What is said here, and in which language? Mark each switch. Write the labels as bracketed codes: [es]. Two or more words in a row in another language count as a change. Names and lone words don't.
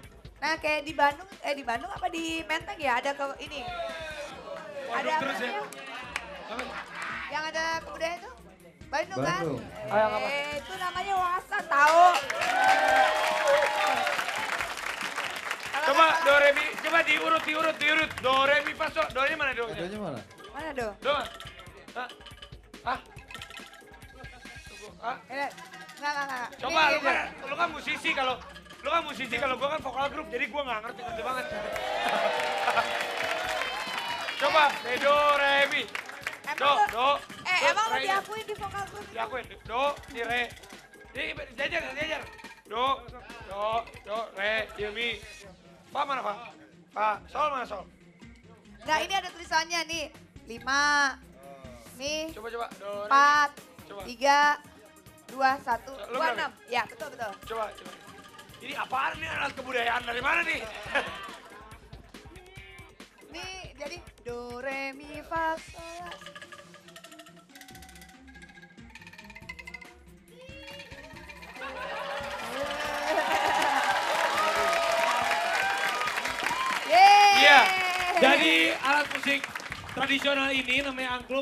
[id] Nah, kayak di Bandung apa di Menteng ya ada ke ini. Waduh, Ada apa terus ya. namanya? Apa? Yang ada kebudayaan itu? Bandung kan? Bandung. Ayo, apa? Itu namanya wawasan tahu. Coba do re mi, coba diurut. Do re mi fa so. Do-nya mana do-nya? Adanya mana? Mana do? Do. Hah? Hah? Tunggu. Hah? Enggak. Coba Ini, lu kan musisi kalau gua kan vokal grup jadi gua nggak ngerti banget. Coba do re mi. Do. emang lo Re-nya. diakuin di vokal group? Diakuin. Do, di re. Ini jajar. Do, re, mi. Fa mana fa? Fa, sol mana sol? Nah ini ada tulisannya nih. 5. Nih. Coba. Do, re. 4. Coba. 3. 2, 1. Lo 2, berapa? 6. Ya betul. Coba. Ini apaan nih alat kebudayaan dari mana nih? Nih jadi do, re, mi, fa, sol, la, si. Yeay. Iya. Jadi alat musik tradisional ini namanya angklung.